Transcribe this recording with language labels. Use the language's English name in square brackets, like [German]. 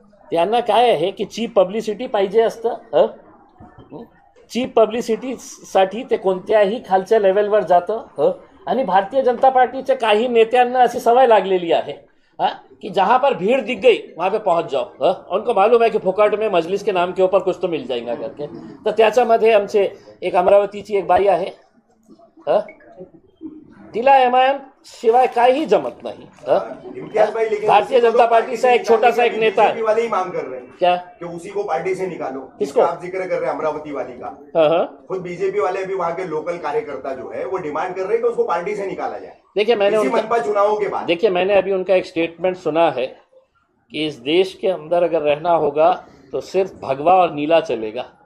[Marathi] त्यांना काय आहे की चीप पब्लिसिटी पाहिजे असतं। चीप पब्लिसिटीसाठी ते कोणत्याही खालच्या लेवलवर जातं आणि भारतीय जनता पार्टीच्या काही नेत्यांना अशी सवय लागलेली आहे कि [Hindi] जहाँ पर भीड़ दिख गई वहाँ पे पहुँच जाओ। उनको मालूम है कि फुकट में मजलिस के नाम के ऊपर कुछ तो मिल जाएगा करके। [Marathi] तर त्याच्यामध्ये आमचे एक अमरावतीची एक बाई आहे, तिला एमआयएम शिवाय काही जमत नहीं। [Hindi] इम्तियाज भाई, लेकिन भारतीय जनता पार्टी से एक छोटा सा एक नेता बीजेपी वाले ही मांग कर रहे हैं क्या कि उसी को पार्टी से निकालो। किसको? आप जिक्र कर रहे हैं अमरावती वाली का। खुद बीजेपी वाले भी, वहाँ के लोकल कार्यकर्ता जो है वो डिमांड कर रहे हैं कि उसको पार्टी से निकाला जाए। देखिए मैंने मनपा चुनावों के बाद मैंने अभी उनका एक स्टेटमेंट सुना है कि इस देश के अंदर अगर रहना होगा तो सिर्फ भगवा और नीला चलेगा।